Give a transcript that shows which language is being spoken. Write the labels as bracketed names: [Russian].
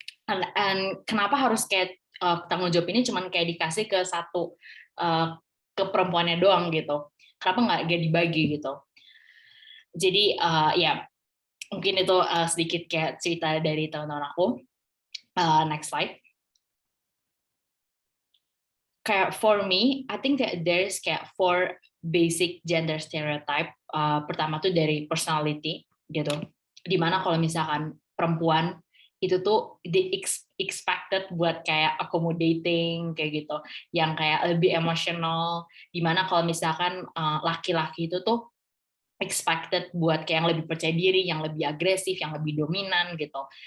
[Indonesian] And kenapa harus kayak tanggung jawab ini cuman kayak dikasih ke satu ke perempuannya doang gitu, kenapa nggak dibagi gitu. Jadi ya mungkin itu sedikit kayak cerita dari teman-teman aku. Next slide. [English] Kayak for me, I think that there's kayak four basic gender stereotype. [Indonesian] Pertama tuh dari personality gitu. Dimana kalau misalkan perempuan itu tuh expected buat kayak accommodating kayak gitu, yang kayak lebih emotional. Dimana kalau misalkan laki-laki itu tuh expected buat kayak yang lebih percaya diri, yang lebih agresif, yang lebih dominan gitu.